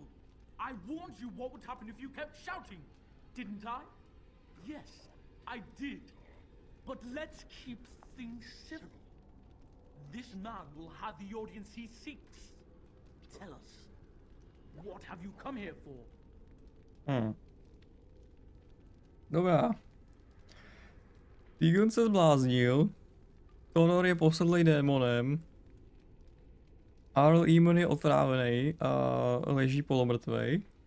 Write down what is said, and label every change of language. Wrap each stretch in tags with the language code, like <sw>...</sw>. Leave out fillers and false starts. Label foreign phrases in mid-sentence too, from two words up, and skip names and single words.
<en>I warned you what would happen if you kept shouting, didn't I? Yes, I did. But let's keep things civil. This man will have the audience he seeks. Tell us, what have you come here for?</en> <cs>Dobrá. Tegan se zbláznil. Connor je posedlej démonem. Eamon je otrávený a leží polomrtvej.</cs>